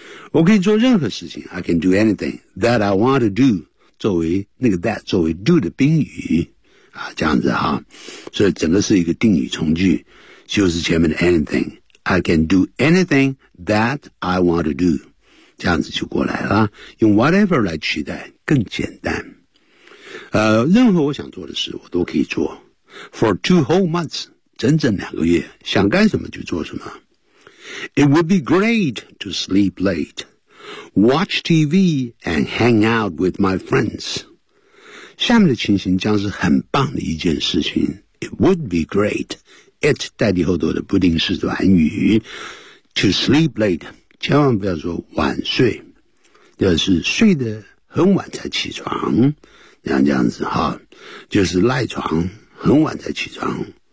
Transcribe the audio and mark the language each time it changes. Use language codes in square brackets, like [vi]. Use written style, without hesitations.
[zh] 我可以做任何事情 [en] I can do anything that I want to do， [zh] 作为那个 that 作为 do 的宾语。啊，这样子哈，所以整个是一个定语从句，就是前面的 anything， [en] I can do anything that I want to do. [zh] 这样子就过来了，用 whatever 来取代更简单。任何我想做的事我都可以做。 [en] For two whole months, [zh] 整整两个月，想干什么就做什么。 [en] It would be great to sleep late, watch TV and hang out with my friends. [zh] 下面的情形将是很棒的一件事情。 [en] It would be great. [zh] It 代替后头的不定式短语。 [en] To sleep late, [zh] 千万不要说晚睡。就是睡得很晚才起床。这样子哈，就是赖床很晚才起床。